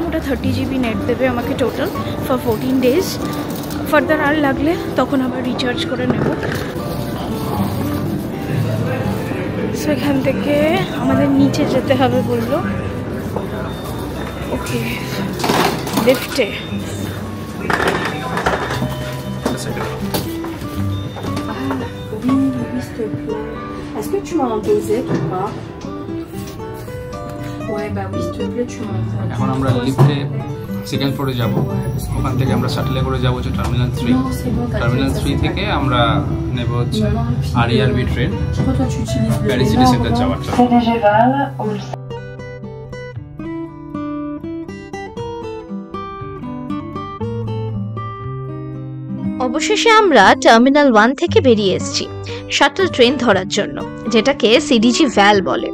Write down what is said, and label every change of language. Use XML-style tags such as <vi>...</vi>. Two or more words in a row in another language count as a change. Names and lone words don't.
<bn>ওটা 30GB নেট দেবে আমাকে</bn> <en>total for 14 days.</en> <bn>ফার্দার আর লাগলে তখন আবার রিচার্জ করে নেব। সো এখান থেকে আমাদের নিচে যেতে হবে বললো। ওকে, লিফটে।</bn> <fr>Est-ce que tu m'as imposé ou pas? Ouais, bah oui, s'il te plaît, tu m'as imposé.</fr> <bn>এখন আমরা লিফটে</bn> <en>second floor</en> <bn>যাব। ওখান থেকে আমরা শাটলে করে যাব হচ্ছে টার্মিনাল 3। টার্মিনাল 3 থেকে আমরা নেব হচ্ছে RERB ট্রেন প্যারিস সিটি সেন্টার যাওয়ার জন্য। অবশেষে আমরা টার্মিনাল 1 থেকে বেরিয়ে এসেছি</bn> <en>shuttle train</en> <bn>ধরার জন্য, যেটাকে CDG ভ্যাল বলে।</bn>